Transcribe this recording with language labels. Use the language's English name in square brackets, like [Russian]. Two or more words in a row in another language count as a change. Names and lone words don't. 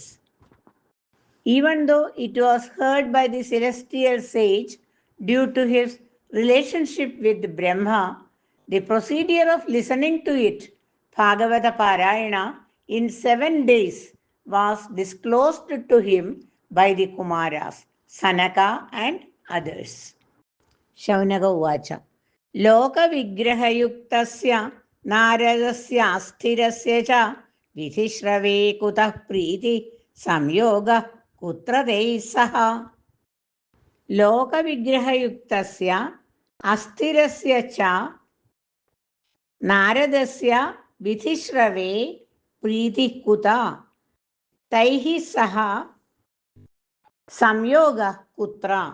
[English] Even though it was heard by the celestial sage, due to his relationship with Brahma, the procedure of listening to it, Bhagavata Parayana, in 7 days was disclosed to him by the Kumaras, Sanaka and others. [Sanskrit] शौनक उवाच: लोक विग्रहयुक्तस्य नारदस्य अस्थिरस्य च विधिश्रवे कुतः प्रीति संयोग कुत्र तैःसह. ലോകവിഗ്രഹയുക്തസ്യ അസ്ഥിരസ്യ ച നാരദസ്യ വിധിശ്രവേ പ്രീതിഃ കുതഃ തൈഃ സഹ സംയോഗഃ കുത്ര.